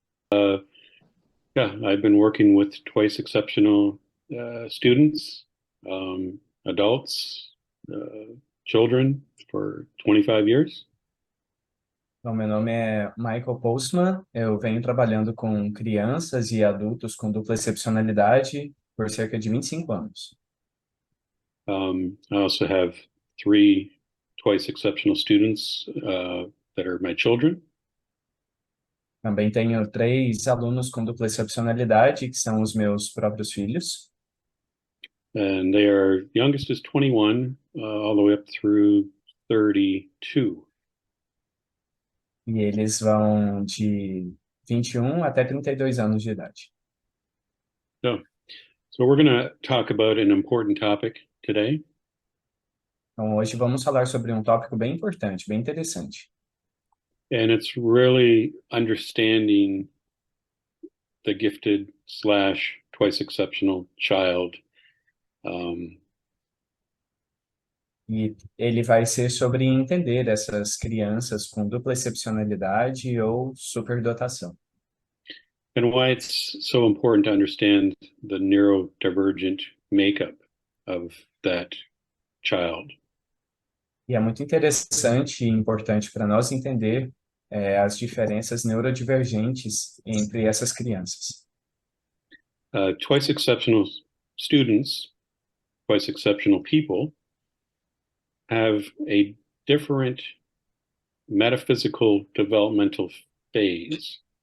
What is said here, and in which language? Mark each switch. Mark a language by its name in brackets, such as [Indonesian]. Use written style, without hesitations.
[English] Yeah, I've been working with twice exceptional students, adults, children for 25 years. [Portuguese] Então, meu nome é Michael Postma, eu venho trabalhando com crianças e adultos com dupla excepcionalidade por cerca de 25 anos. [English] I also have three twice exceptional students that are my children. [Portuguese] Também tenho 3 alunos com dupla excepcionalidade, que são os meus próprios filhos. [English] And they are, youngest is 21, all the way up through 32. [Portuguese] E eles vão de 21 até 32 anos de idade. [English] So we're going to talk about an important topic today. [Portuguese] Então, hoje vamos falar sobre um tópico bem importante, bem interessante. [English] And it's really understanding the gifted / twice exceptional child. [Portuguese] E ele vai ser sobre entender essas crianças com dupla excepcionalidade ou superdotação. [English] And why it's so important to understand the neurodivergent makeup of that child. [Portuguese] E é muito interessante e importante para nós entender as diferenças neurodivergentes entre essas crianças. [English] Twice exceptional students, twice exceptional people, have a different metaphysical developmental phase.